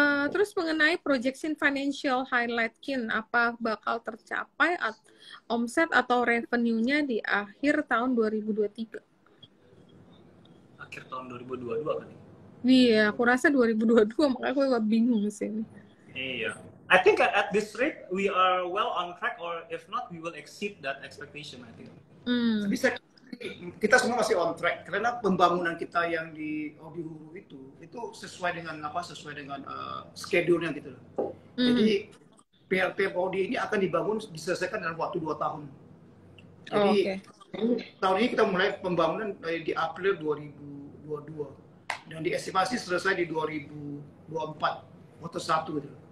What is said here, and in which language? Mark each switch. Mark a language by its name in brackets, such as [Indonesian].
[Indonesian] Terus mengenai projection financial highlight Kin, apa bakal tercapai omset atau revenue-nya di akhir tahun 2023? Akhir tahun 2022 kan? Iya, aku rasa 2022, makanya aku agak bingung sih. Iya. [English] I think at this rate we are well on track, or if not we will exceed that expectation, I think. [Indonesian] Tapi kita semua masih on track karena pembangunan kita yang di Hulu itu sesuai dengan schedule-nya gitu. Jadi PLT Audi ini akan diselesaikan dalam waktu 2 tahun. Jadi tahun ini kita mulai pembangunan di April 2022 dan diestimasi selesai di 2024 quarter 1 gitu.